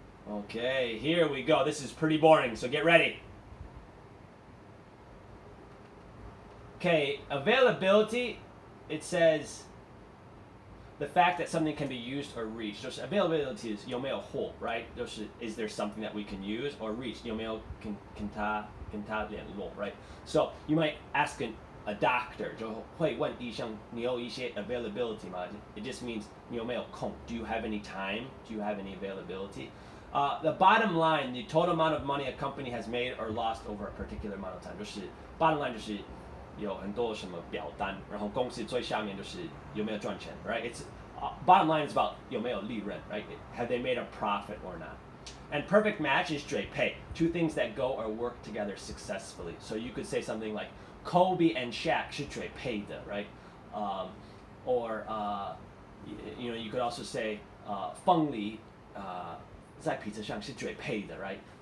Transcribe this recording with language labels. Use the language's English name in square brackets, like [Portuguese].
[English] Okay, here we go. This is pretty boring, so get ready. Okay, availability, it says the fact that something can be used or reached. So availability is [Chinese] 有没有货, [English] right? Is there something that we can use or reach? [Chinese] 有没有跟他联络, right? [English] So you might ask a doctor [Chinese] 就会问医生你有一些 availability 吗? [English] It just means [Chinese] 你有没有空? [English] Do you have any time? Do you have any availability? The bottom line, the total amount of money a company has made or lost over a particular amount of time. [Chinese] 就是 bottom line 就是有很多什么表单，然后公司最下面就是有没有赚钱 right? [English] It's bottom line is about [Chinese] 有没有利润 [English] right? Have they made a profit or not? And perfect match is 追配, two things that go or work together successfully. So you could say something like Kobe and Shaq [Chinese] 是追配的 [English] right? Or you know, you could also say [Chinese] 凤梨在披萨上是追配的 [English] right?